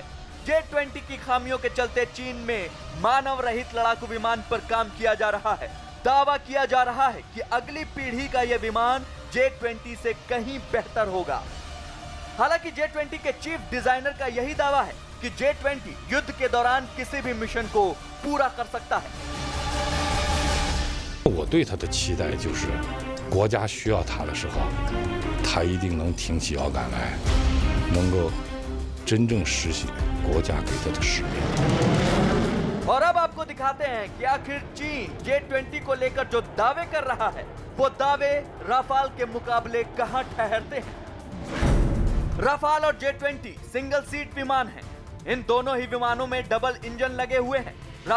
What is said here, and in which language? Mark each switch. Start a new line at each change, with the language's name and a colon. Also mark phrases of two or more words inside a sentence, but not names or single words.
Hindi: J-20 की खामियों के चलते चीन में मानव रहित लड़ाकू विमान पर काम किया जा रहा है। दावा किया जा रहा है कि अगली पीढ़ी का यह विमान J-20 से कहीं बेहतर होगा। हालांकि J-20 के चीफ डिजाइनर का यही दावा है कि J-20 युद्ध के दौरान किसी भी मिशन को पूरा कर सकता है।
Chinese: 我对他的期待就是，国家需要他的时候，他一定能挺起腰杆来，能够真正实现国家给他的使命。
Hindi: और अब आपको दिखाते हैं कि आखिर चीन J-20 को लेकर जो दावे कर रहा है, वो दावे राफाल के मुकाबले कहां ठहरते हैं। राफाल और J-20 सिंगल सीट विमान हैं। इन दोनों ही विमानों में डबल इंजन लगे हुए हैं।